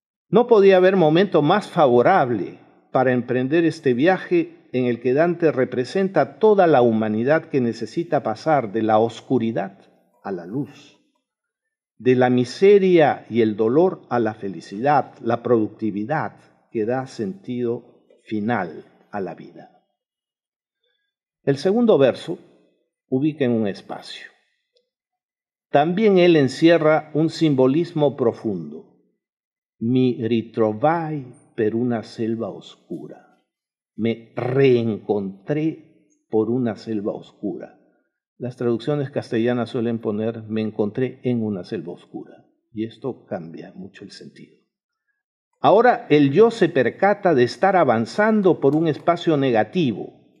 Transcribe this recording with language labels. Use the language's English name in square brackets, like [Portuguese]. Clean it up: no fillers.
[Spanish] No podía haber momento más favorable para emprender este viaje en el que Dante representa toda la humanidad que necesita pasar de la oscuridad a la luz, de la miseria y el dolor a la felicidad, la productividad que da sentido final a la vida. El segundo verso ubica en un espacio. También él encierra un simbolismo profundo. [Italian] Mi ritrovai per una selva oscura. [Spanish] Me reencontré por una selva oscura. Las traducciones castellanas suelen poner me encontré en una selva oscura, y esto cambia mucho el sentido. Ahora el yo se percata de estar avanzando por un espacio negativo.